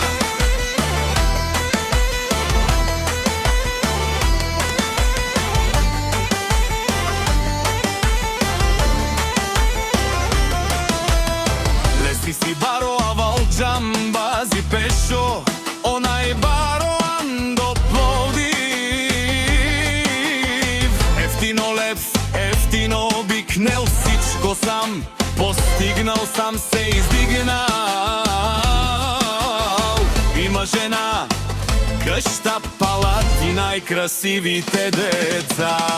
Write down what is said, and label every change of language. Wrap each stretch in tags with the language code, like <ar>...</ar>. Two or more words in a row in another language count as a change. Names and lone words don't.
<rom>Леси си баро авал Џамбази Пешо, онај баро Андо Пловдив.</rom> <bg>Ефтино лев, ефтино обикнел, сичко сам постигнал, сам се издигнал. Има жена, къща, палати, најкрасивите деца.</bg>